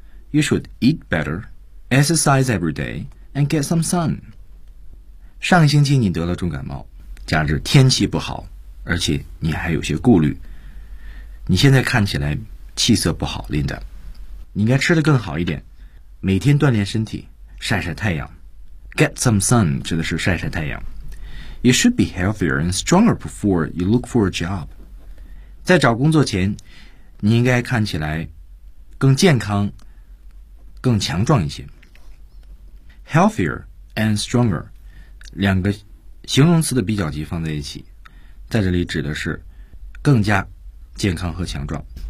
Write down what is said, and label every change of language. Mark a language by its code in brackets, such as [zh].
[en] You should eat better, exercise every day and get some sun. [zh] 上星期你得了重感冒，加之天气不好，而且你还有些顾虑，你现在看起来气色不好， Linda， 你应该吃得更好一点，每天锻炼身体，晒晒太阳。 [en] Get some sun [zh] 指的是晒晒太阳。 [en] You should be healthier and stronger before you look for a job. [zh] 在找工作前，你应该看起来更健康，更强壮一些。 [en] Healthier and stronger [zh] 两个形容词的比较级放在一起，在这里指的是更加健康和强壮。